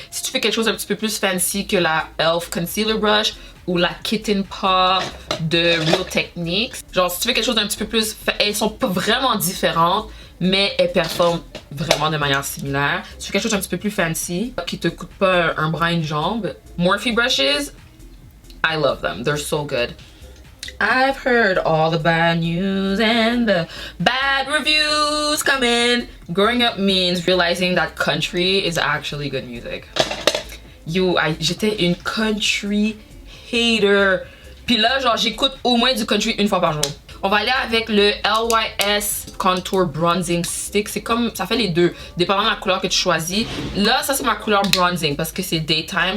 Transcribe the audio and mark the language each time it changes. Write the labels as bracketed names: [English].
[French] Si tu fais quelque chose un petit peu plus fancy que la e.l.f. Concealer Brush ou la Kitten Paw de Real Techniques, genre si tu fais quelque chose d'un petit peu plus, elles sont pas vraiment différentes, mais elles performent vraiment de manière similaire. Si tu fais quelque chose d'un petit peu plus fancy, qui te coûte pas un bras, une jambe, Morphe brushes, I love them. [English] They're so good. I've heard all the bad news and the bad reviews coming. Growing up means realizing that country is actually good music. [French] J'étais une country hater. Puis là, genre, j'écoute au moins du country une fois par jour. On va aller avec le LYS Contour Bronzing Stick. C'est comme, ça fait les deux, dépendant de la couleur que tu choisis. Là, ça c'est ma couleur Bronzing parce que c'est Daytime.